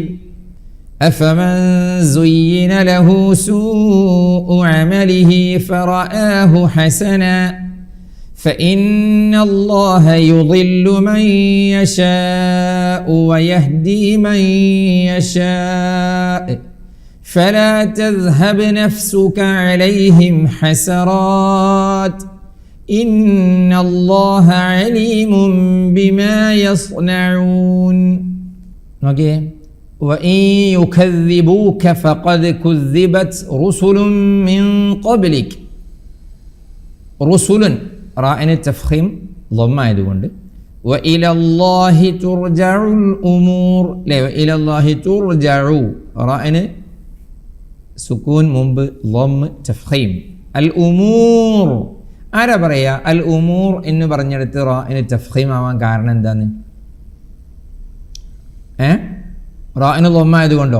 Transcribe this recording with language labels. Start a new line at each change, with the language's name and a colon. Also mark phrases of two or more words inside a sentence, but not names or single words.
Arabic: أفمن زين له سوء عمله فرآه حسنا فإن الله يضل من يشاء ويهدي من يشاء فلا تذهب نفسك عليهم حسرات إن الله عليم بما يصنعون. നോക്കിയേ, وإن يكذبوك فقد كذبت رسل من قبلك.
Malayalam: رسل റാഇന് തഫ്ഖീം ളമ്മ ആയതുകൊണ്ട്
Arabic: وإلى الله ترجع الأمور. وإلى الله ترجع
Malayalam: റാഇന് സുക്കൂൻ മുമ്പ് ളമ്മ തഫ്ഖീം.
Arabic: الأمور
Malayalam: ആരാ പറയാ?
Arabic: الأمور
Malayalam: എന്ന് പറഞ്ഞെടുത്ത് റാഇന് തഫ്ഖീം ആവാൻ കാരണം എന്താണ്? റാഇന് ളമ്മ ആയതുകൊണ്ടോ?